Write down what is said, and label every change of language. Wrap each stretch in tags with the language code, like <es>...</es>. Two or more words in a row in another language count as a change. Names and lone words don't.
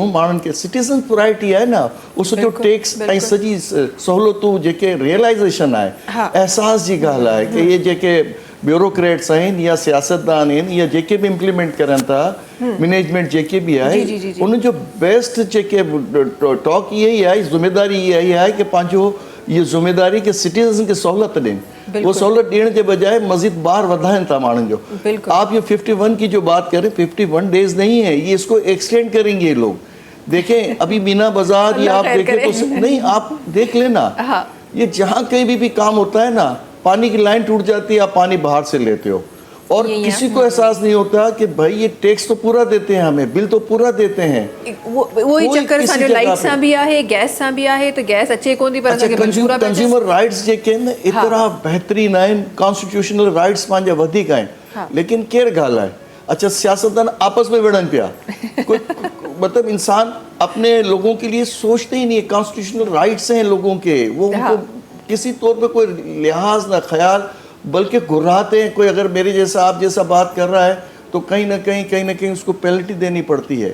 <sd>माण्हुनि खे</sd> <en>citizen priority</en> <sd>आहे न, उहो सॼो टैक्स ऐं सॼी सहूलियतूं जेके रियलाइज़ेशन आहे, एहसास जी ॻाल्हि आहे कि इहे जेके ब्यूरोक्रेट्स आहिनि या सियासतदान आहिनि या जेके बि इम्प्लीमेंट करनि था, मैनेजमेंट जेके बि आहे, उनजो बेस्ट जेके टॉक इहा ई आहे, ज़िम्मेदारी इहा ई आहे कि पंहिंजो ये ज़िम्मेदारी के सिटीजन खे सहूलियत ॾियनि। वो सहूलियत ॾियण जे बजाय मज़ीद बार वधाइनि था माण्हुनि जो।</sd> <ur>آپ یہ 51 کی جو بات کریں، 51 ڈیز نہیں ہے، یہ اس کو ایکسٹینڈ کریں گے یہ لوگ. دیکھیں ابھی مینا بازار یا آپ دیکھیں تو نہیں، آپ دیکھ لینا، یہ جہاں کہیں بھی کام ہوتا ہے نا، پانی کی لائن ٹوٹ جاتی ہے، آپ پانی باہر سے لیتے ہو اور کسی کو احساس نہیں ہوتا کہ بھائی یہ ٹیکس تو پورا دیتے ہیں، ہمیں بل تو پورا دیتے ہیں.</ur> <sd>वो ही चक्कर असांजो लाइट सां बि आहे, गैस सां बि आहे, त गैस अचे कोन थी पर असांखे पूरा</sd> <en>consumer rights</en> <sd>जेके आहिनि एतिरा बहितरीन आहिनि,</sd> <en>constitutional rights</en> <sd>पंहिंजा वधीक आहिनि, लेकिन केरु ॻाल्हाए?</sd> <ur>اچھا سیاستدان آپس میں</ur> <sd>विढ़नि पिया,</sd> <ur>مطلب انسان اپنے لوگوں کے لیے سوچتے ہی نہیں ہے.</ur> <en>constitutional rights</en> <ur>ہیں لوگوں کے، وہ ان کو کسی طور پہ کوئی لحاظ نہ خیال، بلکہ گھراتے ہیں. کوئی اگر میرے جیسا آپ جیسا بات کر رہا ہے تو کہیں نہ کہیں اس کو پینلٹی دینی پڑتی ہے.</ur>